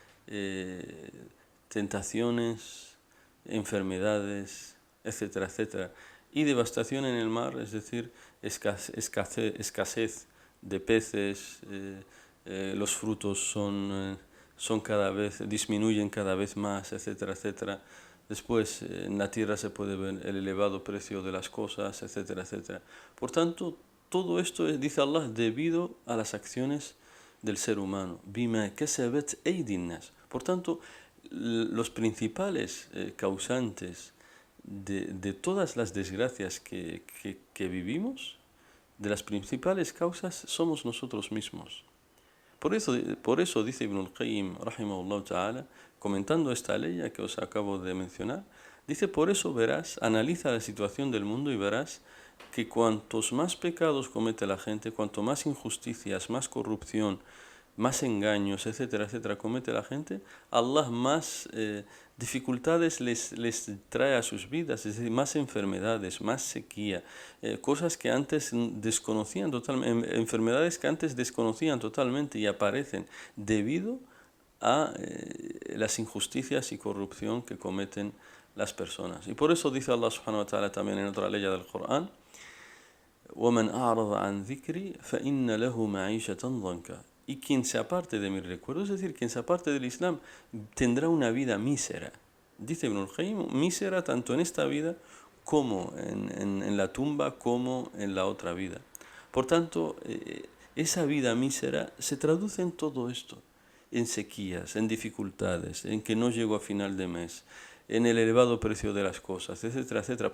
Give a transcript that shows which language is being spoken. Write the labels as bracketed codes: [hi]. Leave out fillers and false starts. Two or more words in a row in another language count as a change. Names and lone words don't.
[es] tentaciones, enfermedades, etcétera, etcétera, y devastación en el mar, es decir, escasez de peces, los frutos disminuyen cada vez más, etcétera, etcétera. Después, en la tierra se puede ver el elevado precio de las cosas, etcétera, etcétera. Por tanto, todo esto es, dice Allah, debido a las acciones del ser humano. [ar] بما كسبت أيدي الناس. [es] Por tanto, los principales causantes de todas las desgracias que vivimos, de las principales causas, somos nosotros mismos. Por eso dice Ibn al-Qayyim, [ar] رحمه الله تعالى, [es] comentando esta ley que os acabo de mencionar, dice: por eso verás, analiza la situación del mundo y verás que cuantos más pecados comete la gente, cuanto más injusticias, más corrupción, más engaños, etcétera, etcétera, comete la gente, Allah más dificultades les trae a sus vidas, es decir, más enfermedades, más sequía, cosas que antes desconocían totalmente, enfermedades que antes desconocían totalmente y aparecen debido a las injusticias y corrupción que cometen las personas. Y por eso dice Allah [ar] سبحانه وتعالى [es] también en otra ley del Corán: [ar] وَمَنْ أَعْرَضَ عَنْ ذِكْرِي فَإِنَّ لَهُ مَعِيشَةً ضَنْكًا. [es] Y quien se aparte de mi recuerdo, es decir, quien se aparte del Islam, tendrá una vida mísera. Dice Ibn al-Qayyim, mísera tanto en esta vida como en la tumba, como en la otra vida. Por tanto, esa vida mísera se traduce en todo esto, en sequías, en dificultades, en que no llego a final de mes, en el elevado precio de las cosas, etcétera, etcétera.